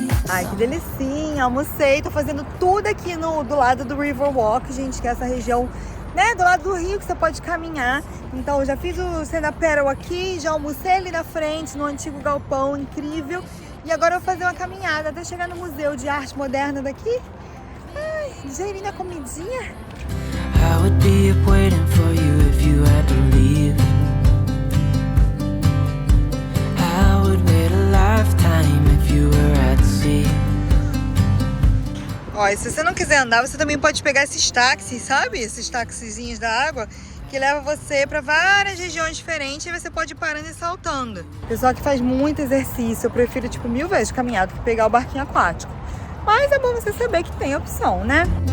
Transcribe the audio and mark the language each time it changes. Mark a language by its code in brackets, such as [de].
[pt] Ai, que delicinha, almocei, tô fazendo tudo aqui do lado do Riverwalk, gente, que é essa região, né, do lado do rio que você pode caminhar. Então eu já fiz o stand-up paddle aqui, já almocei ali na frente, no antigo galpão, incrível. E agora eu vou fazer uma caminhada até chegar no Museu de Arte Moderna daqui. Ai, ligeirinho na comidinha. [en] I would be up waiting for you if you had to leave. I would wait a lifetime if you were at sea. [pt] Ó, e se você não quiser andar, você também pode pegar esses táxis, sabe? Esses taxizinhos da água, que leva você para várias regiões diferentes e você pode ir parando e saltando. Pessoal que faz muito exercício, eu prefiro tipo 1000 vezes caminhar do que pegar o barquinho aquático. Mas é bom você saber que tem opção, né?